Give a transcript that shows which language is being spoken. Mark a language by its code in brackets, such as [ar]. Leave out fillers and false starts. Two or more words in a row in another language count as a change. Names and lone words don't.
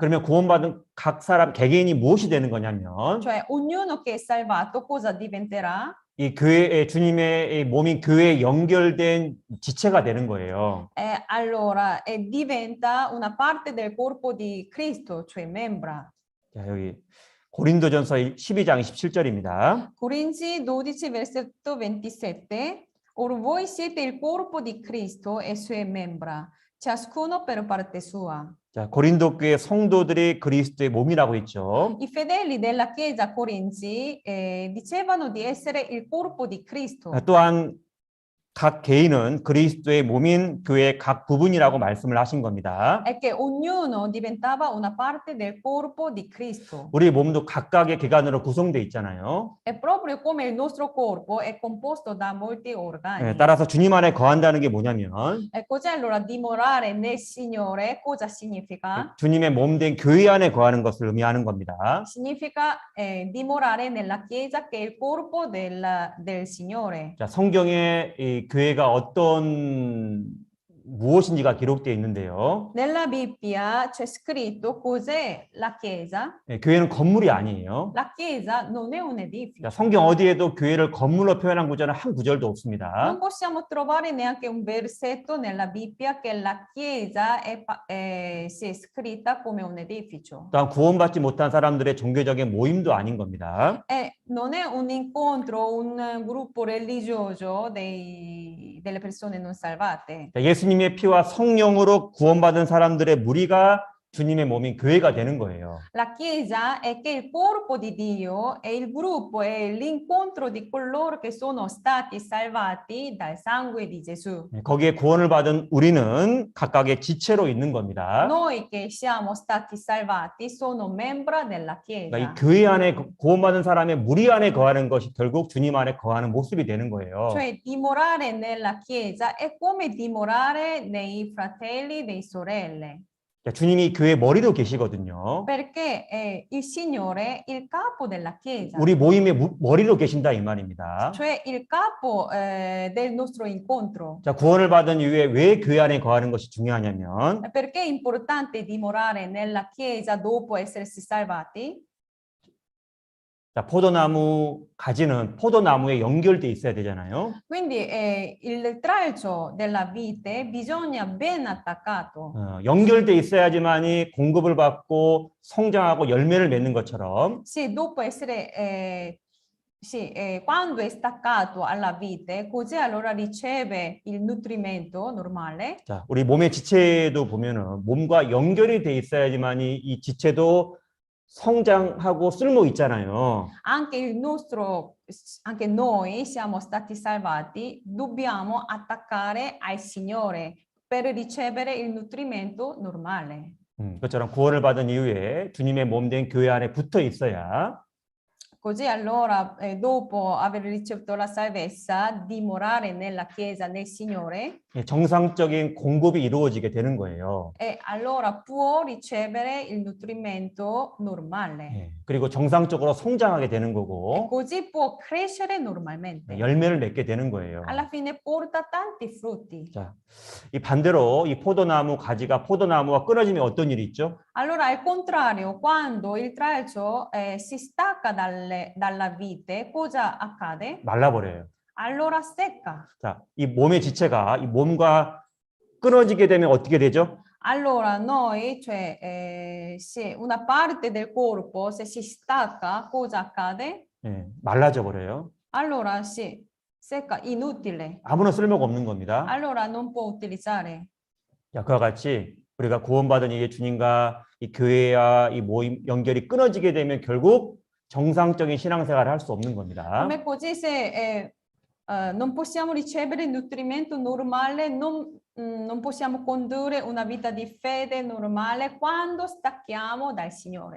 [ko] 그러면 구원받은 각 사람 개개인이 무엇이 되는 거냐면, [it] Cioè ognuno che è salvato cosa diventerà? [ko] 이 교회의 주님의 몸인 교회에 연결된 지체가 되는 거예요. [it] Allora diventa una parte del corpo di Cristo, cioè membra. [ko] 자, 여기 고린도전서 12장 27절입니다. [it] Corinzi 12 versetto 27. Or voi siete il corpo di Cristo e sue membra, ciascuno per parte sua. [ko] 자, 고린도 교회 성도들이 그리스도의 몸이라고 했죠. [it] I fedeli della Chiesa Corinzi dicevano di essere il corpo di Cristo. [ko] 또한 각 개인은 그리스도의 몸인 교회의 각 부분이라고 말씀을 하신 겁니다. [it] è che ognuno diventava una parte del corpo di Cristo. [ko] 우리 몸도 각각의 기관으로 구성되어 있잖아요. [it] È proprio come il nostro corpo è composto da molti organi. [ko] 따라서 주님 안에 거한다는 게 뭐냐면 [it] E cos'è allora dimorare nel Signore? Cosa significa? [ko] 주님의 몸 된 교회 안에 거하는 것을 의미하는 겁니다. [it] Significa dimorare nella Chiesa che è il corpo del Signore. [ko] 자, 성경에 이 교회가 어떤 무엇인지가 기록되어 있는데요. [it] Nella Bibbia c'è scritto cos'è la Chiesa. [ko] 교회는 건물이 아니에요. [it] La Chiesa non è un [ko] 자, [it] edificio. [ko] 성경 어디에도 교회를 건물로 표현한 구절은 한 구절도 없습니다. [it] Non possiamo trovare neanche un versetto nella Bibbia che la Chiesa sia scritta come un edificio. [ko] 또한 구원받지 못한 사람들의 종교적인 모임도 아닌 겁니다. [it] E non è un incontro, un gruppo religioso delle persone non salvate. [ko] 자, 예수님의 피와 성령으로 구원받은 사람들의 무리가 주님의 몸인 교회가 되는 거예요. [it] La Chiesa è che il corpo di Dio e il gruppo è l'incontro di coloro che sono stati salvati dal sangue di Gesù. [ko] 거기에 구원을 받은 우리는 각각의 지체로 있는 겁니다. [it] Noi che siamo stati salvati sono membra della Chiesa. [ko] 그러니까 이 교회 안에 구원받은 사람의 무리 안에 거하는 것이 결국 주님 안에 거하는 모습이 되는 거예요. [it] Cioè dimorare nella Chiesa è come dimorare nei fratelli, dei sorelle. [ko] 자, 주님이 교회 머리로 계시거든요. [it] Perché il Signore è il capo della Chiesa. [ko] 우리 모임의 머리로 계신다 이 말입니다. [it] Cioè il capo del nostro incontro. [ko] 자, 구원을 받은 이후에 왜 교회 안에 거하는 것이 중요하냐면 [it] Perché è importante dimorare nella Chiesa dopo essersi salvati? [ko] 자, 포도나무 가지는 포도나무에 연결돼 있어야 되잖아요. [it] Quindi il tralcio della vite bisogna ben attaccato. [ko] 연결돼 있어야지만이 공급을 받고 성장하고 열매를 맺는 것처럼 [it] Sì, dopo essere sì, quando è staccato alla vite, così allora riceve il nutrimento normale. [ko] 자, 우리 몸의 지체도 보면은 몸과 연결이 돼 있어야지만이 이 지체도 성장하고 쓸모 있잖아요. [it] Anche noi siamo stati salvati, dobbiamo attaccare al Signore per ricevere il nutrimento normale. [ko] 그것처럼 구원을 받은 이후에 주님의 몸 된 교회 안에 붙어 있어야 [it] Così allora, dopo aver ricevuto la salvezza, dimorare nella Chiesa, nel Signore, [ko] 정상적인 공급이 이루어지게 되는 거예요. [it] e allora può ricevere il nutrimento normale. [ko] 그리고 정상적으로 성장하게 되는 [it] E [ko] 거고 [it] così può crescere normalmente. [ko] 열매를 맺게 되는 거예요. [it] Alla fine porta tanti frutti. [ko] 자, 이 반대로 이 포도나무 가지가 포도나무가 끊어지면 어떤 일이 있죠? [it] Allora, al contrario, quando il tralcio si stacca dalla vite, cosa accade? [ko] 말라버려요. [it] Allora secca. [ko] 자, 이 몸의 지체가 이 몸과 끊어지게 되면 어떻게 되죠? [it] Allora noi, cioè se una parte del corpo se si stacca, cosa accade? [ko] 말라져 버려요. [it] Allora si secca, inutile. [ko] 아무런 쓸모가 없는 겁니다. [it] Allora non può utilizzare. [ko] 자, 그와 같이 우리가 구원받은 이게 주님과 이 교회와 이 모임 연결이 끊어지게 되면 결국 정상적인 신앙생활을 할 수 없는 겁니다. [it] Come così se non possiamo ricevere il nutrimento normale, non possiamo condurre una vita di fede normale quando stacchiamo dal Signore.